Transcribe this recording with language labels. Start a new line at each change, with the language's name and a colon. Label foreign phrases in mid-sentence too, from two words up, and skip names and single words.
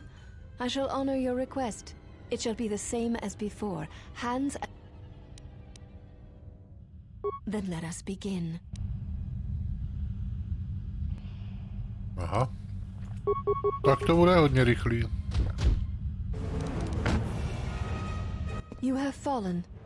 English: I shall honor your request. It shall be the same as before. Hands... Then let us begin. Aha.
Czech: Tak to bude hodně rychlý.
English: You have fallen.